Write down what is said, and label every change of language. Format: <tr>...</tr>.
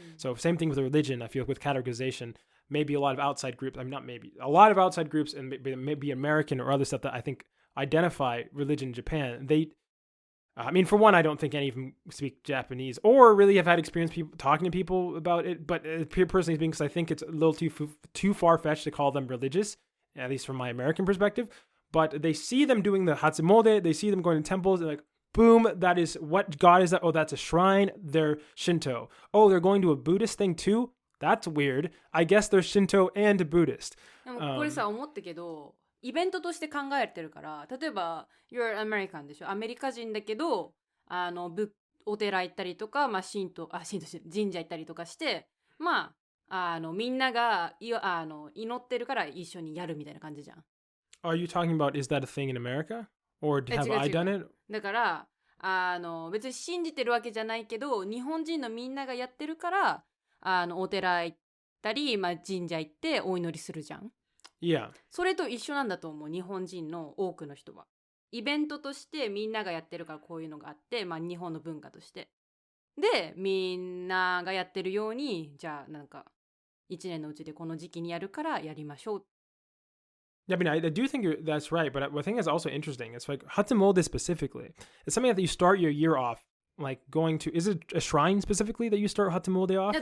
<en>So same thing with religion. I feel with categorization, maybe a lot of outside groups, I mean, not maybe, a lot of outside groups and maybe American or other stuff that I think identify religion in Japan, I mean, for one, I don't think any of them speak Japanese or really have had experience talking to people about it, but personally speaking, because I think it's a little too far-fetched to call them religious, at least from my American perspective. But they see them doing the Hatsumode, they see them going to temples, and like, boom, that is what God is that? Oh, that's a shrine. They're Shinto. Oh, they're going to a Buddhist thing too? That's weird. I guess they're Shinto and Buddhist.</en> <ja>でもこれさ、思ったけど、イベントとして考えてるから、例えば</ja> <en>You're American</en> <ja>でしょ、アメリカ人だけどお寺行ったりとか、まあ、神社行ったりとかして、まあみんなが祈ってるから一緒にやるみたいな感じじゃん。</ja> <en>Are you talking about, is that a thing in America? Or have I done it?</en> <ja>だから別に信じてるわけじゃないけど、日本人のみんながやってるからお寺行ったり、まあ、神社行ってお祈りするじゃん。</ja> <en>Yeah.</en> <ja>それと一緒なんだと思う、日本人の多くの人は。イベントとしてみんながやってるからこういうのがあって、まあ、日本の文化として。で、みんながやってるように、じゃあなんか1年のうちでこの時期にやるからやりましょう。</ja> <en>Yeah, I mean, I do think that's right, but I think it's also interesting. It's like Hatsumode specifically. It's something that you start your year off like going to. Is it a shrine specifically that you start Hatsumode off?</en>